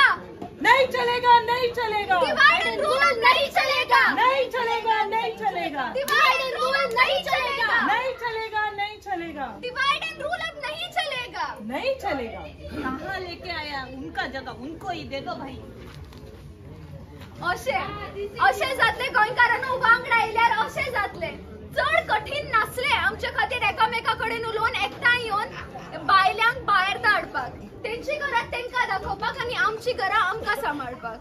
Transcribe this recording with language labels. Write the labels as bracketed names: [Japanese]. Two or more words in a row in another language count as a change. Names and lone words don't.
[Hindi] नहीं चलेगा नहीं चलेगा [English] divide and rule [Hindi] नहीं चलेगा नहीं चलेगा नहीं चलेगा [English] divide and rule [Hindi] नहीं चलेगा नहीं चलेगा नहीं चलेगा [English] divide and rule [Hindi] अब नहीं चलेगा नहीं चलेगा कहाँ लेके आया उनका जगह उनको ही दे दो भाई [Konkani] अशे जातले गोंयकारांनो वांगडा आयल्यार अशे जातले चड कठीण नासले आमच्या खातीर एकामेकाकडेन उलोवन एकठांय येवन बायल्यांक भायर धाडपाक तेंची घरां तेंका दाखोवपाक आनी आमची घरां आमकां सांबाळपाक